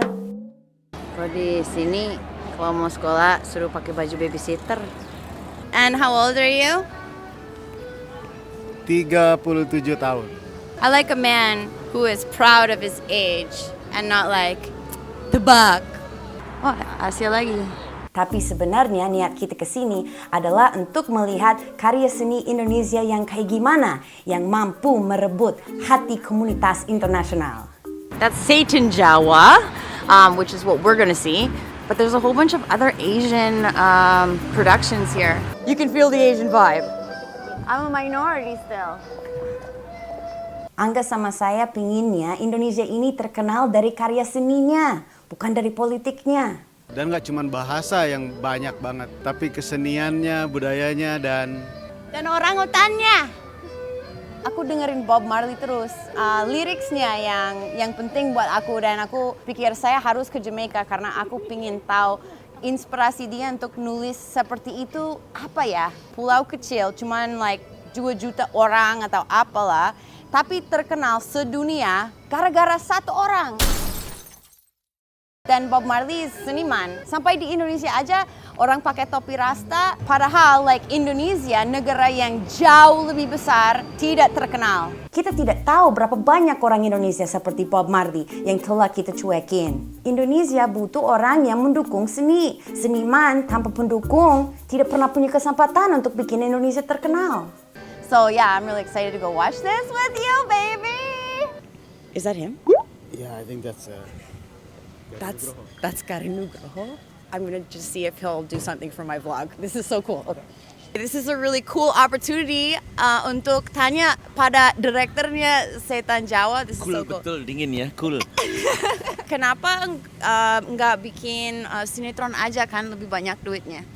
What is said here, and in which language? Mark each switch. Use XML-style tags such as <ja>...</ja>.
<id>Kalau di sini, kalau mau sekolah, suruh pakai baju babysitter.</id> <en>And how old are you?</en> <id>37 tahun.</id> <en>I like a man who is proud of his age and not like,</en> <id>tebak. Oh, Asia lagi. Tapi sebenarnya niat kita ke sini adalah untuk melihat karya seni Indonesia yang kayak gimana, yang mampu merebut hati komunitas internasional.</id> <en>That's Satan Jawa, which is what we're gonna see. But there's a whole bunch of other Asian productions here. You can feel the Asian vibe. I'm a minority still.</en> <id>Angga sama saya pinginnya Indonesia ini terkenal dari karya seninya, bukan dari politiknya. Dan gak cuma bahasa yang banyak banget, tapi keseniannya, budayanya, dan orangutannya. Aku dengerin Bob Marley terus. Liriksnya yang penting buat aku, dan aku pikir saya harus ke Jamaica karena aku pingin tahu inspirasi dia untuk nulis seperti itu apa ya. Pulau kecil, cuman like 2 juta orang atau apalah, tapi terkenal sedunia gara-gara satu orang. Dan Bob Marley seniman. Sampai di Indonesia aja orang pakai topi rasta. Padahal like Indonesia, negara yang jauh lebih besar, tidak terkenal. Kita tidak tahu berapa banyak orang Indonesia seperti Bob Marley yang telah kita cuekin. Indonesia butuh orang yang mendukung seni. Seniman tanpa pendukung tidak pernah punya kesempatan untuk bikin Indonesia terkenal.</id> <en>So yeah, I'm really excited to go watch this with you, baby. Is that him? yeah, I think that's That's Karin Nugroho. I'm gonna just see if he'll do something for my vlog. This is so cool. Okay. This is a really cool opportunity</en> <id>untuk tanya pada direkturnya</id> <en>Setan Jawa. This is so cool.</en> <id>Betul, dingin ya, cool. Kenapa nggak bikin sinetron aja, kan lebih banyak duitnya?</id>